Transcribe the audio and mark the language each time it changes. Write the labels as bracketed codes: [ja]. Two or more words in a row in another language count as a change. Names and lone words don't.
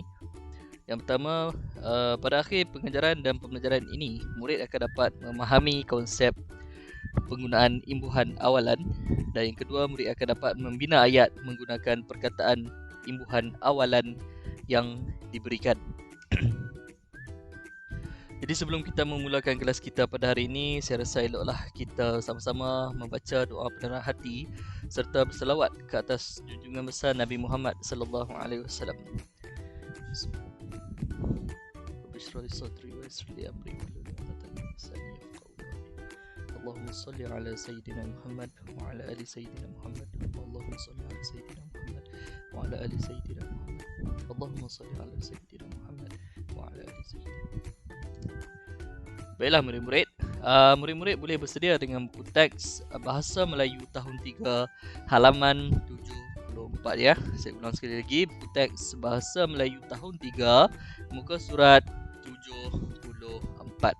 [ms] Yang pertama, pada akhir pengajaran dan pembelajaran ini, murid akan dapat memahami konsep penggunaan imbuhan awalan, dan yang kedua, murid akan dapat membina ayat menggunakan perkataan imbuhan awalan yang diberikan. Jadi sebelum kita memulakan kelas kita pada hari ini, saya rasa eloklah kita sama-sama membaca doa penerang hati serta berselawat ke atas junjungan besar Nabi Muhammad [ar] صلى الله عليه وسلم. اللهم صل على سيدنا محمد وعلى آل سيدنا محمد. اللهم صل على سيدنا محمد وعلى آل سيدنا محمد. اللهم صل على سيدنا محمد وعلى آل سيدنا محمد. [ms] Baiklah murid-murid, murid-murid boleh bersedia dengan buku teks Bahasa Melayu tahun 3 halaman 74 ya. Saya ulang sekali lagi, buku teks Bahasa Melayu tahun 3 muka surat 74.